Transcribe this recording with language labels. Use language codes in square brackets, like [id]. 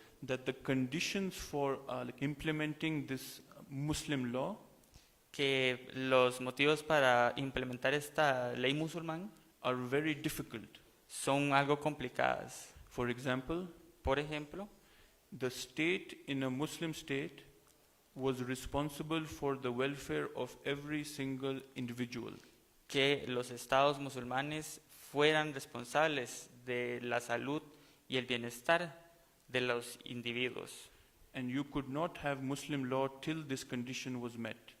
[en] that the conditions for implementing this Muslim law [es] que los motivos para implementar esta ley musulmán [en] are very difficult. [es] son algo complicadas. [en] For example, [es] Por ejemplo, [en] the state in a Muslim state was responsible for the welfare of every single individual. [es] que los estados musulmanes fueran responsables de la salud y el bienestar de los individuos. [en] And you could not have Muslim law till this condition was met.